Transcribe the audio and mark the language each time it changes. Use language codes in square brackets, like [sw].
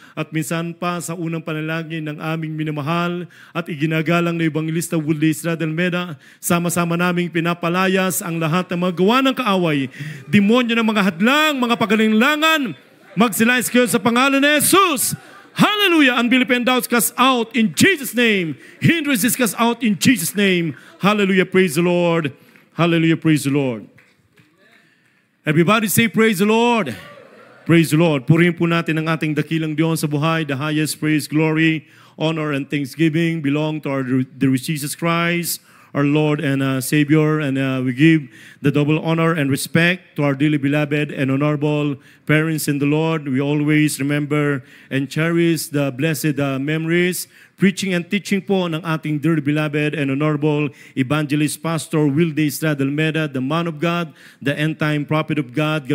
[tl] At minsan pa sa unang panalangin ng aming minamahal at iginagalang na Evangelista Willie Estrada Almeda, sama-sama naming pinapalayas ang lahat ng mga gawa ng kaaway, demonyo ng mga hadlang, mga pagalinlangan, magsilais kayo sa pangalan ni Jesus. [en] Hallelujah! Unbelieving doubts cast out in Jesus' name. Hindrances cast out in Jesus' name. Hallelujah! Praise the Lord. Hallelujah! Praise the Lord. Everybody say, praise the Lord. Praise the Lord. [tl] Purihin po natin ang ating dakilang Diyos sa buhay. [en] The highest praise, glory, honor, and thanksgiving belong to our dear Jesus Christ, our Lord and Savior, and we give the double honor and respect to our dearly beloved and honorable parents in the Lord. We always remember and cherish the blessed memories, preaching and teaching [tl] po ng ating [en] dearly beloved and honorable evangelist Pastor Willie Estrada Almeda, the man of God, the end-time prophet of God.